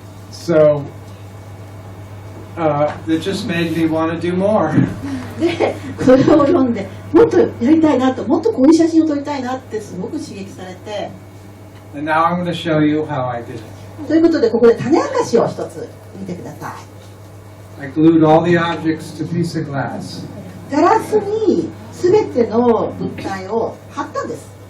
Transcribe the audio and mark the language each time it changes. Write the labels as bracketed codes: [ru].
[en] So that just made me want to do more. [ja] でそれを読んでもっとやりたいなと、もっとこういう写真を撮りたいなってすごく刺激されて、 [en] And now I'm going to show you how I did it. [ja] ということでここで種明かしを一つ見てください。 [en] I glued all the objects to a piece of glass. [ja] ガラスに全ての物体を貼ったんです。